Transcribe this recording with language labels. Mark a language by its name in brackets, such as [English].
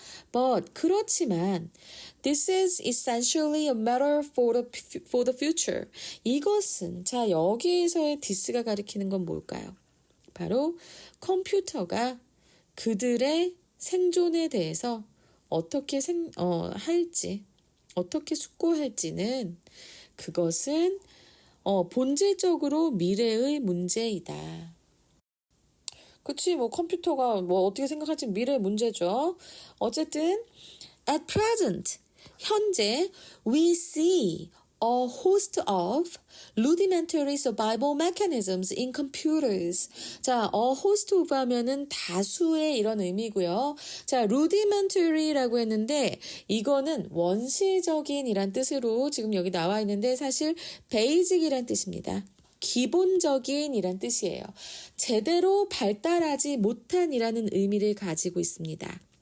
[English] But [Korean] 그렇지만 [English] this is essentially a matter for the future. [Korean] 이것은 자 여기에서의 this가 가리키는 건 뭘까요? 바로 컴퓨터가 그들의 생존에 대해서 어떻게 할지, 어떻게 숙고할지는 그것은 본질적으로 미래의 문제이다. 그치, 뭐 컴퓨터가 뭐 어떻게 생각할지 미래의 문제죠. 어쨌든 [English] at present, [Korean] 현재 [English] we see a host of rudimentary survival mechanisms in computers. [Korean] 자, a host of 하면은 다수의 이런 의미고요. 자, rudimentary라고 했는데 이거는 원시적인 이란 뜻으로 지금 여기 나와 있는데 사실 basic이란 뜻입니다. 기본적인 이란 뜻이에요. 제대로 발달하지 못한이라는 의미를 가지고 있습니다.